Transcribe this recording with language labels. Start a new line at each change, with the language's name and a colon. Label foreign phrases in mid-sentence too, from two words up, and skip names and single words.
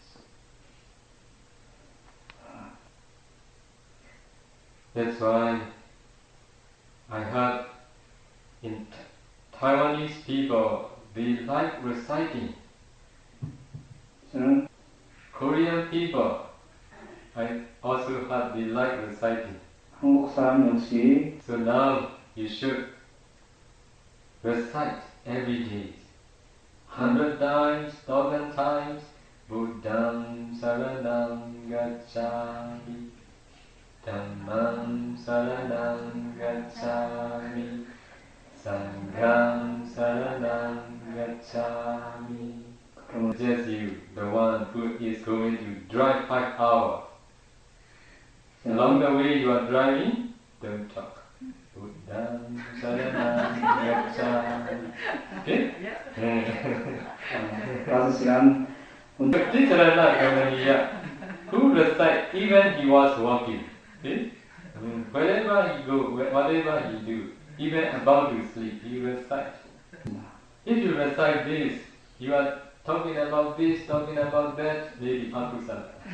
English: That's why I heard in Taiwanese people, they like reciting.
Korean: 저는
English: Korean people, I also heard they like reciting.
Korean: 한국 사람 역시
English: So now you should recite every day, 100 times, 1,000 times.
Pali: Buddham saranam gacchami, Dhammam saranam gacchami, Sangham saranam gacchami.
English: Just you, the one who is going to drive 5 hours. Along the way you are driving, don't talk.
Pali: Buddham saranam gacchami.
English: Okay?
Korean: 5시간
English: This Rana Gamaniya, who recite even he was walking. Okay? Wherever he go, whatever he do, even about to sleep, he recite. If you recite this, you are talking about this, talking about that, maybe akusala.